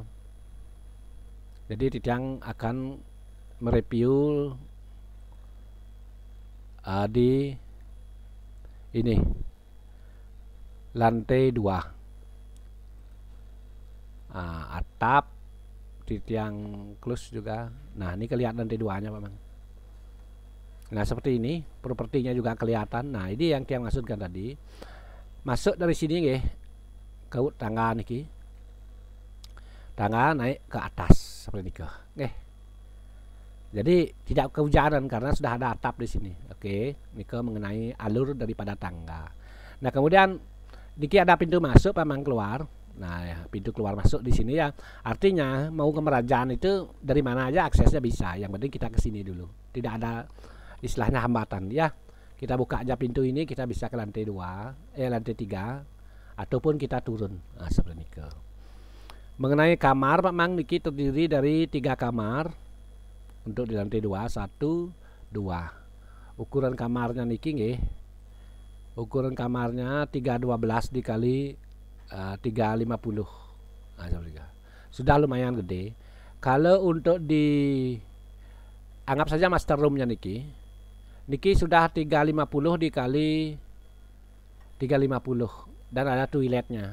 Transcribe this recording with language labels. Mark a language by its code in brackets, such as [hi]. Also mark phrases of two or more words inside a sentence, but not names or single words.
[id] Jadi Titiang akan mereview di ini lantai 2 atap Titiang close juga. Nah, ini kelihatan lantai 2-nya Pak Mang. Nah, seperti ini propertinya juga kelihatan. Nah, ini yang Tiang maksudkan tadi. Masuk dari sini nggih ke tangga niki. Tangga naik ke atas seperti niki. Nggih. Jadi tidak kehujanan karena sudah ada atap di sini. Oke, niki mengenai alur daripada tangga. Nah, kemudian niki ada pintu masuk Pak Mang keluar. Nah, ya, pintu keluar masuk di sini ya. Artinya mau ke merajaan itu dari mana aja aksesnya bisa. Yang penting kita ke sini dulu. Tidak ada istilahnya hambatan ya. Kita buka aja pintu ini, kita bisa ke lantai 2, lantai 3 ataupun kita turun. Nah, seperti ini. Mengenai kamar Pak Mang, niki terdiri dari 3 kamar. Untuk di lantai 2, 1, 2. Ukuran kamarnya niki nggih. Ukuran kamarnya 312 dikali 350. Nah, sudah lumayan gede. Kalau untuk di anggap saja [en] master roomnya [id] niki sudah 350 dikali 350 dan ada toiletnya.